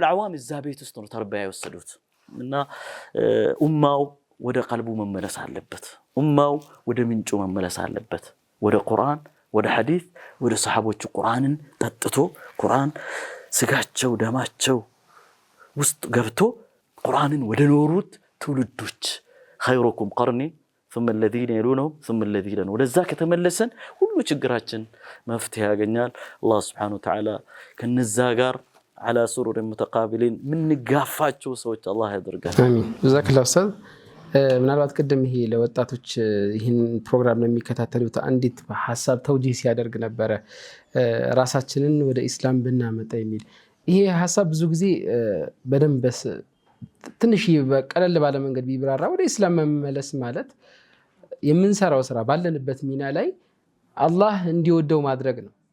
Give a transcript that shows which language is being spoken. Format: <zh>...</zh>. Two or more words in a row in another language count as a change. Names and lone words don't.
<am>ለዓዋም እዛ ቤት ውስጥ ነው ተርቢያ የወሰዱት እና ኡማው ወደ ቀልቡ መመለስ አለበት ኡማው ወደ ምንጩ መመለስ አለበት ወደ ቁርአን ወደ ሐዲስ ወደ ሰሃቦቹ ቁርአንን ጠጥቶ ቁርአን ስጋቸው ደማቸው ውስጥ ገብቶ ቁርአንን ወደ ኖሩት ትውልዶች</am> <ar>خيركم قرني ثم الذين يلونهم ثم الذين</ar> <am>ወደዛ ከተመለሰን ሁሉ ችግራችን መፍትሄ ያገኛል አላህ</am> <ar>سبحانه وتعالى</ar> <am>ከነዛ ጋር</am> <ar>على سرور متقابلين من</ar> <am>ጋፋቸው ሰዎች አላህ ያደርጋል አሚን ጀዛከላሁ ኡስታዝ ምናልባት ቀደም ይሄ ለወጣቶች ይሄን ፕሮግራም ለሚከታተሉት አንዲት ሐሳብ ተውጂህ ሲያደርግ ነበር ራሳችንን ወደ እስላም ብናመጣ የሚል ይሄ ሐሳብ ብዙ ጊዜ በደንብ ትንሽ በቀለል ባለ መንገድ ቢብራራ ወደ እስላም መመለስ ማለት የምንሰራው ስራ ባለንበት ሚና ላይ አላህ እንዲወደው ማድረግ ነው</am>